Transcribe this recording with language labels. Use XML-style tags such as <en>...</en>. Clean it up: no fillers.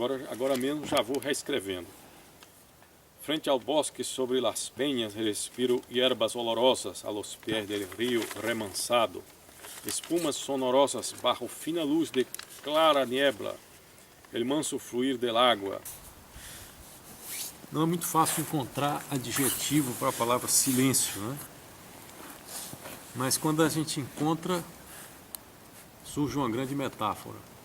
<pt>Agora mesmo já vou reescrevendo.</pt> <es>Frente ao bosque, sobre las peñas, respiro hierbas olorosas a los pies del río remansado. Espumas sonorosas bajo fina luz de clara niebla. El manso fluir del agua.</es> <pt>Não é muito fácil encontrar adjetivo para a palavra silêncio, né? Mas quando a gente encontra, surge uma grande metáfora.</pt>